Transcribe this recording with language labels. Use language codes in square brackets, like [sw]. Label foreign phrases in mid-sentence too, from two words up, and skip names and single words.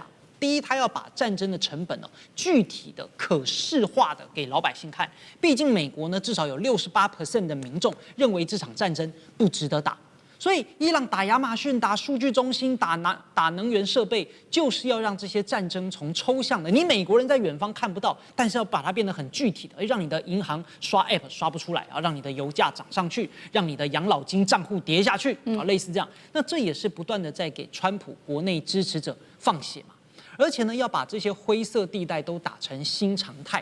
[zh] 第一，他要把戰爭的成本具體的、可視化的給老百姓看。畢竟美國呢，至少有68% 的民眾認為這場戰爭不值得打。所以，伊朗打亞馬遜、打數據中心、打能源設備，就是要讓這些戰爭從抽象的，你美國人在遠方看不到，但是要把它變得很具體的，讓你的銀行刷 App 刷不出來啊，讓你的油價漲上去，讓你的養老金賬戶跌下去啊，類似這樣。那這也是不斷的在給川普國內支持者放血嘛。而且呢，要把這些灰色地帶都打成新常態。